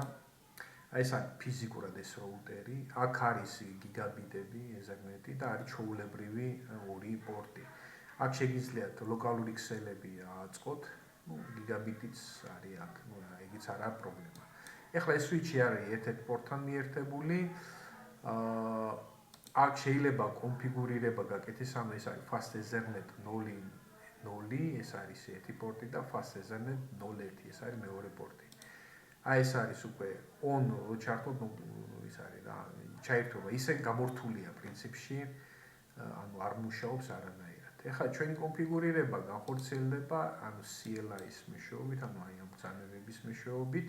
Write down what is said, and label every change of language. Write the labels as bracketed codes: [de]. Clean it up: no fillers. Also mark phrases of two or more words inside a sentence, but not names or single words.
[ka] აი ეს არის ფიზიკურად ეს რაუტერი. აქ არის გიგაბიტები, ეზერნეტი და არის ჩვეულებრივი ორი პორტი. აქ შეგიძლიათ ლოკალური ქსელები აწყოთ, გიგაბიტიც არის აქ, ეგიც არ არის პრობლემა. ეხლა ეს switch-ი არის ერთ-ერთ პორტთან მიერთებული. აქ შეიძლება კონფიგურირება გაკეთდეს, ანუ ეს არის [en] fast ethernet [ka] 0.0, ეს არის ერთი პორტი და [en] fast ethernet [ka] 0.1, ეს არის მეორე პორტი. აი ეს არის უკვე on ჩართოთ, ის არის რა, ჩაერთვება, ისე გამორთულია პრინციპში, ანუ არ მუშაობს არანაირად. ეხლა ჩვენი კონფიგურირება განხორციელდება, ანუ CLI-ის მეშვეობით, ანუ აი ამ ბრძანებების მეშვეობით.